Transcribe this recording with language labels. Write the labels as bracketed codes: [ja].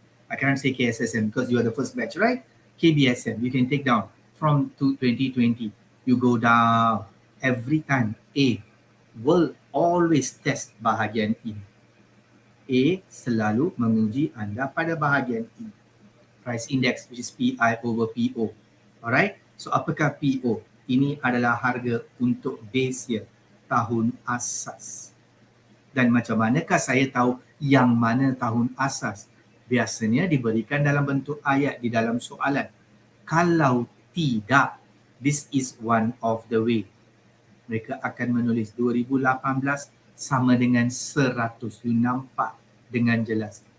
[en] I cannot say KSSM because you are the first batch, right? KBSM, you can take down from 2020. You go down. Every time A will always test [ms] bahagian ini. A selalu menguji anda pada bahagian ini. [en] Price index, which is PI over PO. Alright? [ms] So apakah PO? Ini adalah harga untuk [en] base year, [ms] tahun asas. Dan macam manakah saya tahu yang mana tahun asas? Biasanya diberikan dalam bentuk ayat di dalam soalan. Kalau tidak, [en] this is one of the way. [ms] Mereka akan menulis 2018 sama dengan 100. You nampak dengan jelas.